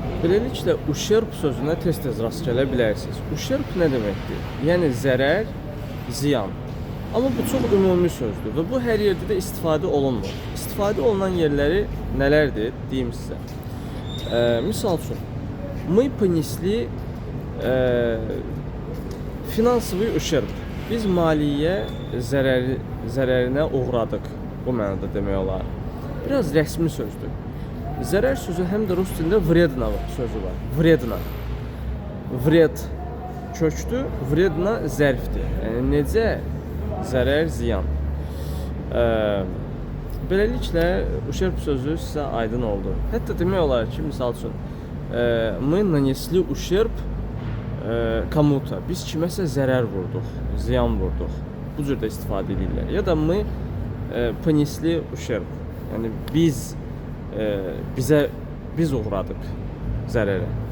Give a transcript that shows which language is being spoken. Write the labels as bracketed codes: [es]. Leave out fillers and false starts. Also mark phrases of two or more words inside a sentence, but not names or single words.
[az] Beləliklə, uşerb sözünə tez-tez rast gələ bilərsiniz. Uşerb nə deməkdir? Yəni zərər, ziyan. Amma bu çox ümumi sözdür və bu hər yerdə də istifadə olunmur. İstifadə olunan yerləri nələrdir? Deyim sizə. Misal üçün, [ru] мы понесли финансовый ущерб. [az] Biz maliyyə zərərinə uğradıq. Bu mənada demək olar. Biraz rəsmi sözdür. Zərər sözü həm də rus dilində vredna sözü var. Vredna. Vred kökdür, vredna zərfdir. Yəni necə zərər, ziyan. Beləliklə ущерб sözü sizə aydın oldu. Hətta demək olar ki, misal üçün, [ru] мы нанесли ущерб kому-то. [az] Biz kiməsə zərər vurduq, ziyan vurduq. Bu cür də istifadə edirlər. Ya da [ru] мы понесли ущерб. [az] Yəni biz uğradıq zərərə.